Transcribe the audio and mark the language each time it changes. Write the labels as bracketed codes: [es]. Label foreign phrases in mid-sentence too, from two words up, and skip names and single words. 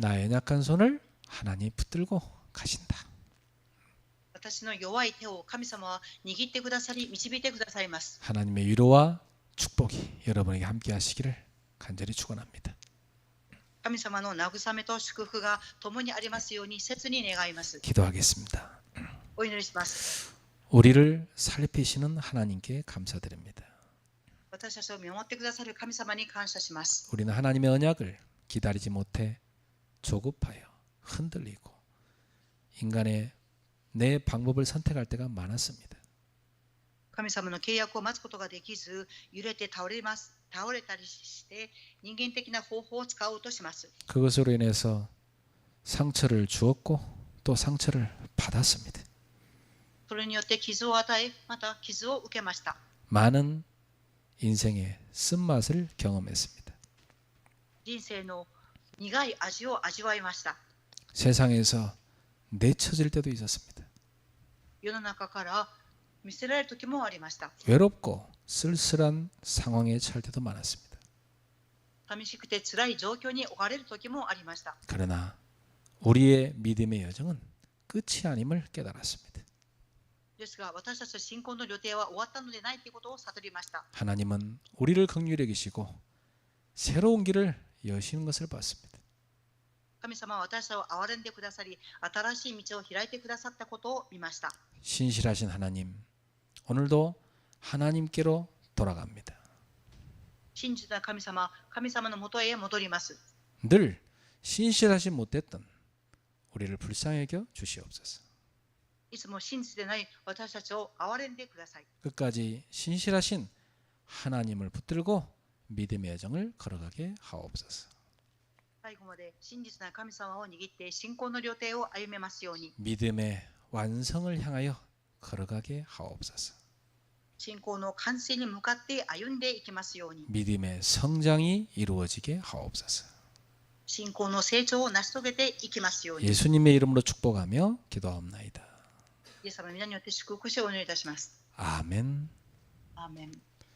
[ko] 나의 약한 손을 하나님 붙들고 가신다. [ja] 私の弱い手を神様は握ってくださり導いてくださいます。 [ko] 하나님의 위로와 축복이 여러분에게 함께 하시기를 간절히 축원합니다. [ja] 神様の慰めと祝福が共にありますように切に願います。 [ko] 기도하겠습니다. [ja] お祈りします。 [ko] 우리를 살피시는 하나님께 감사드립니다. [ja] 私たちを見守ってくださる神様に感謝します。 [ko] 우리는 하나님의 언약을 기다리지 못해 조급하여 흔들리고 인간의 내 방법을 선택할 때가 많았습니다. [ja] 神様の契約を待つことができず揺れて倒れたりして人間的な方法を使おうとします。 [ko] 그것으로 인해서 상처를 주었고 또 상처를 받았습니다. [ja] それによって傷を与えまた傷を受けました。 [ko] 많은 인생의 쓴맛을 경험했습니다. [ja] 人生の苦い味を味わいました。 [ko] 세상에서 내쳐질 때도 있었습니다. [ja] 世の中から見捨てられる時もありました。 [ko] 외롭고 쓸쓸한 상황에 처할 때도 많았습니다. [ja] 寂しくて辛い状況に置かれる時もありました。 [ko] 그러나 우리의 믿음의 여정은 끝이 아님을 깨달았습니다. [ja] ですが私たちの信仰の旅程は終わったのでないということを悟りました。 [ko] 하나님은 우리를 긍휼히 여기시고 새로운 길을 여시는 것을 봤습니다. [ja] 神様は私たちを憐れんでくださり、新しい道を開いてくださったことを見ました。 [ko] 신실하신 하나님, 오늘도 하나님께로 돌아갑니다. [ja] 真実な神様、神様のもとへ戻ります。 [ko] 늘 신실하지 못했던 우리를 불쌍히 여겨 주시옵소서. [ja] いつも真実でない私たちを憐れんでください。 [ko] 끝까지 신실하신 하나님을 붙들고 믿음의 여정을 걸어가게 하옵소서. [ja] 最後まで真実な神様を握って信仰の旅程を歩めますように。 [ko] 믿음의 완성을 향하여 걸어가게 하옵소서. [ja] 信仰の完成に向かって歩んでいきますように。 [ko] 믿음의 성장이 이루어지게 하옵소서. [ja] 信仰の成長を成し遂げていきますように。 [ko] 예수님의 이름으로 축복하며 기도하옵나이다. [ja] イエス様の皆によって祝福しをお願いいたします。 [ko] 아멘. [ja] アーメン。